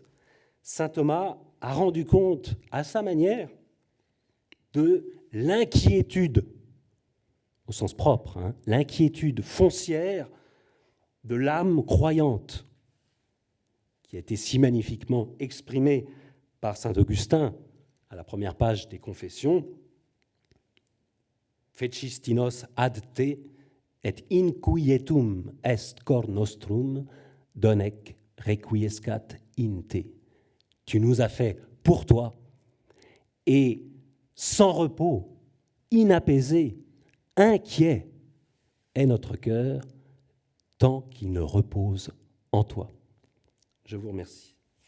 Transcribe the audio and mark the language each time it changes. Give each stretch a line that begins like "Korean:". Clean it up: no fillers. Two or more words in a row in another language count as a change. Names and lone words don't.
French: saint Thomas a rendu compte à sa manière de l'inquiétude, au sens propre, hein, l'inquiétude foncière de l'âme croyante, qui a été si magnifiquement exprimée par saint Augustin à la première page des Confessions.
Latin: Fecistinos ad te, et inquietum est cor nostrum, donec requiescat in te.
French: Tu nous as fait pour toi, et sans repos, inapaisé, inquiet est notre cœur, tant qu'il ne repose en toi. Je vous remercie.